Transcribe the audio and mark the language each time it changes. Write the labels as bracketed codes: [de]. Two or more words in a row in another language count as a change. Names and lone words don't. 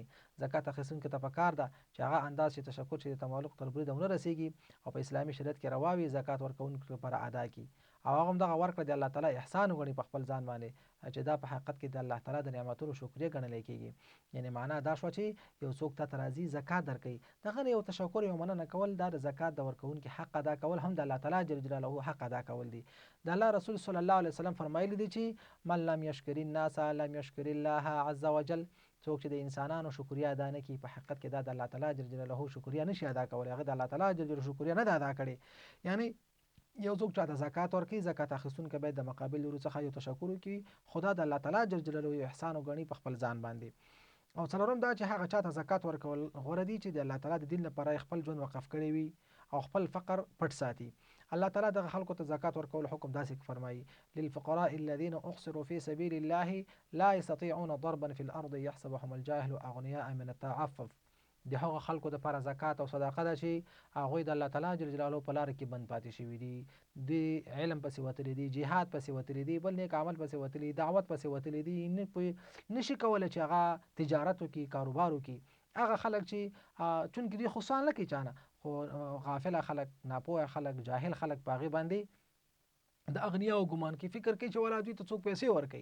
[ps] زکات اخیستونکو ته پکار ده چې هغه انداز چې تشکر چې د تمالق تر بریده ونه رسیږي او په اسلامي شریعت کې رواوي زکات ورکوونکو لپاره ادا کړي او هغه هم دغه ورکړه د الله تعالی احسان وګڼي په خپل ځان باندې چې دا په حقیقت کې د الله تعالی د نعمتونو شکریا ګڼل کېږي. یعنی معنا دا شو چې یو څوک ته راضي زکات درکړي، دغه یو تشکر یو مننه کول دا د زکات د ورکوونکي حق ادا کول هم د الله تعالی جل جلاله حق ادا کول دي. د الله رسول صلی الله علیه وسلم فرمایلی دي چې [ar] من لم یشکر الناس لم یشکر الله عز وجل. [ps] څوک چې د انسانانو شکریا ادا نه کوي په حقیقت کې دا د الله تعالی جل جلاله شکریا نشي ادا کولی، هغه د الله تعالی جل جلاله شکریا نه ادا کړي. یعنی یو څوک چاته زکات ورکړي، زکات اخیستونکی باید د مقابل لوري څخه یو تشکر وکړي، خدا د الله تعالی جل جلاله یو احسان وګڼي په خپل ځان باندې. او څلورم دا چې هغه چاته زکات ورکول غوره دي چې د الله تعالی د دین لپاره خپل ژوند وقف کړی وي او خپل فقر پټ ساتي. الله تعالی دغه خلکو ته زکات ورکول حکم داسې فرمایي: [ar] للفقراء الذين احصروا في سبيل الله لا يستطيعون ضربا في الارض يحسبهم الجاهل اغنياء من التعفف. [ps] د هغه خلکو د لپاره زکات او صدقه ده چې هغوی د الله تعالی جل جلاله په لار کې بند پاتې شوي دي، د علم پسې وتلی دي، جهاد پسې وتلی دي، بل نیک عمل پسې وتلی، دعوت پسې وتلی دي، نشي کولی چې هغه تجارت وکړي، کاروبار وکړي. هغه خلک چې چونکې دوی خو سوال نه کوي چانه، خو غافله خلک، ناپوهه خلک، جاهل خلک په هغې باندې د اغنیاو ګمان کې فکر کوي چې ولا دوی ته څوک پیسې ورکوي.